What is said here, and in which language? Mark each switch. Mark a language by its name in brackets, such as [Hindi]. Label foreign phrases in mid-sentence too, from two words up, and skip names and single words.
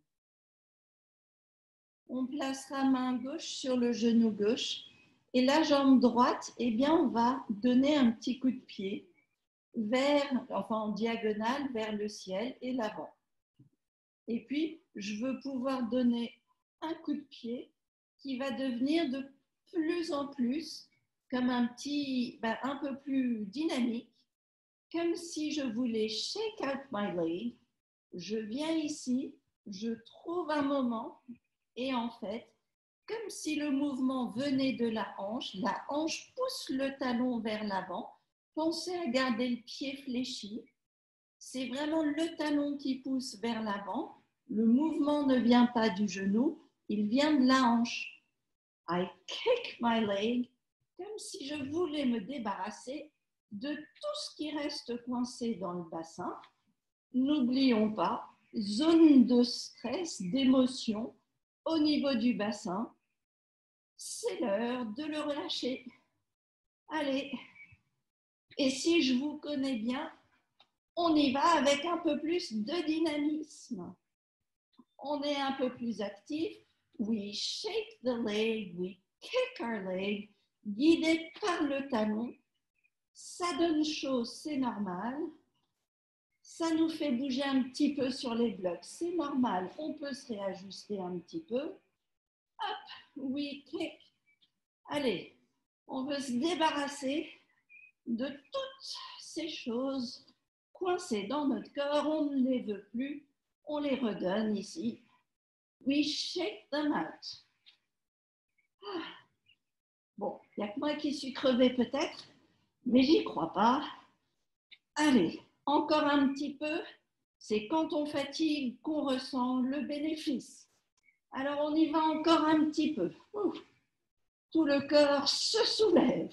[French] On placera main gauche sur le genou gauche et la jambe droite, eh bien, on va donner un petit coup de pied en diagonale vers le ciel et l'avant. Et puis, je veux pouvoir donner un coup de pied qui va devenir de plus en plus comme un peu plus dynamique, comme si je voulais [English] shake out my leg. [French] Je viens ici, je trouve un moment et en fait, comme si le mouvement venait de la hanche pousse le talon vers l'avant. Pensez à garder le pied fléchi. C'est vraiment le talon qui pousse vers l'avant. Le mouvement ne vient pas du genou, il vient de la hanche. [English] I kick my leg, [French] comme si je voulais me débarrasser de tout ce qui reste coincé dans le bassin. N'oublions pas, zone de stress, d'émotion au niveau du bassin. C'est l'heure de le relâcher. Allez, et si je vous connais bien, on y va avec un peu plus de dynamisme. On est un peu plus actif. [English] We shake the leg, we kick our leg, [French] guidé par le talon. Ça donne chaud, c'est normal. Ça nous fait bouger un petit peu sur les blocs, c'est normal. On peut se réajuster un petit peu. [English] Hop, we kick. [French] Allez, on veut se débarrasser de toutes ces choses coincées dans notre corps. On ne les veut plus. On les redonne ici. [English] We shake them out. [French] Bon, il n'y a que moi qui suis crevée peut-être, mais j'y crois pas. Allez, encore un petit peu. C'est quand on fatigue qu'on ressent le bénéfice. Alors on y va encore un petit peu. Tout le corps se soulève.